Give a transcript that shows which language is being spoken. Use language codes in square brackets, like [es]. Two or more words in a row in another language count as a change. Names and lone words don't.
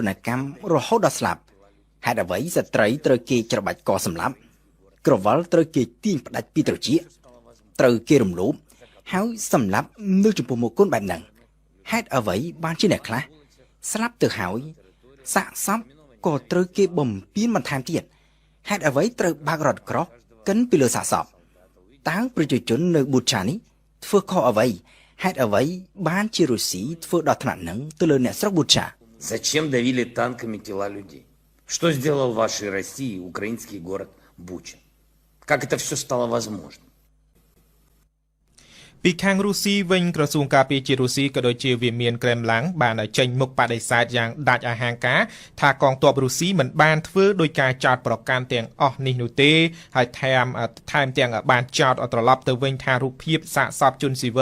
[km] ណកម្មរហូតដល់ស្លាប់ហេតុអ្វីស្ត្រីត្រូវគេច្របាច់កសម្លាប់ក្រវិលត្រូវគេទាញផ្ដាច់ពីត្រចៀកត្រូវគេរំលោភហើយសម្លាប់នៅចំពោះមុខកូនបែបហ្នឹងហេតុអ្វីបានជាអ្នកខ្លះស្លាប់ទៅហើយសាកសពក៏ត្រូវគេបំពានបន្ថែមទៀតហេតុអ្វីត្រូវបើករថក្រោះកិនពីលើសាកសពតើប្រជាជននៅប៊ូឆានេះធ្វើខុសអ្វីហេតុអ្វីបានជារុស្ស៊ីធ្វើដល់ថ្នាក់ហ្នឹងទៅលើអ្នកស្រុកប៊ូឆា [ru] Зачем давили танками тела людей? Что сделал в вашей России украинский город Буча? Как это все стало возможным? [km] ពីខាងរុស្ស៊ីវិញក្រសួងការពារជាតិរុស្ស៊ីក៏ដូចជាវិមានក្រែមឡាំងបានចេញមុខបដិសេធយ៉ាងដាច់អហង្ការថាកងទ័ពរុស្ស៊ីមិនបានធ្វើដោយការចោទប្រកាន់ទាំងអស់នេះនោះទេហើយថែមទាំងបានចោទត្រឡប់ទៅវិញថារូបភាពសាកសពជនស៊ីវិ